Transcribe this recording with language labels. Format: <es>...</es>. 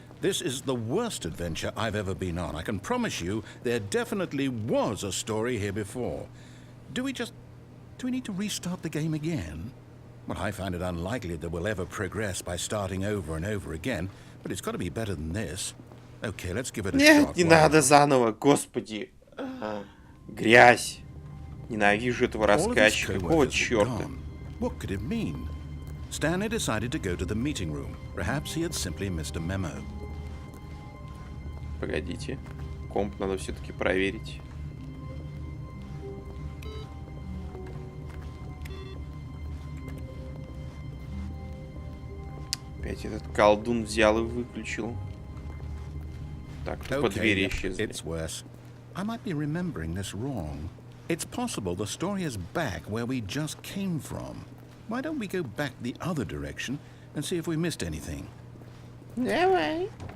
<en>This is the worst adventure I've ever been on. I can promise you there definitely was a story here before. Do we need to restart the game again? Well, I find it unlikely that we'll ever progress by starting over and over again, but it's got to be better than this. Okay, let's give it a shot.</en> <ru>Нет, не надо заново, господи. Грязь. Ненавижу этого рассказчика. Какого черта?</ru> <en>What could it mean? Stanley decided to go to the meeting room. Perhaps he had simply missed a memo.</en> <ru>Погодите. Комп надо все-таки проверить. Опять этот колдун взял и выключил. Так, тупо двери исчезли.</ru> <en>It's worse. I might be remembering this wrong. It's possible the story is back where we just came from. Why don't we go back the other direction and see if we missed anything?</en> <ru>Давай.</ru>